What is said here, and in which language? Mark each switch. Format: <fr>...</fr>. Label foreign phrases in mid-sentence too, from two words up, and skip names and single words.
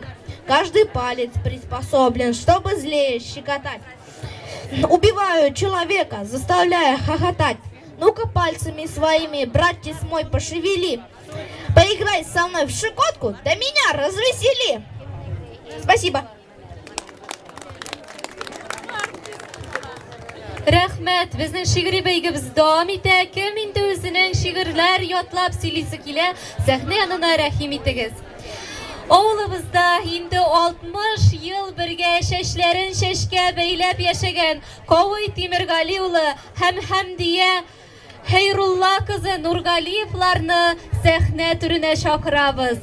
<ru>Каждый палец приспособлен, чтобы злее щекотать. Убиваю человека, заставляя хохотать. Ну-ка пальцами своими, братец мой, пошевели. Поиграй со мной в щекотку, да меня развесели. Спасибо.</ru> <tt>Рәхмәт, безнең шигъри бәйгебез дәвам итә. Кем инде үзенең шигырьләр ятлап сөйлисе килә, сәхнә янына рәхим итегез. Авылыбызда инде 60 ел бергә чәчләрен чәчкә бәйләп яшәгән Кавый Тимергали улы һәм Хәмдия Хәйрулла кызы Нургалиевларны сәхнә түренә чакырабыз.</tt>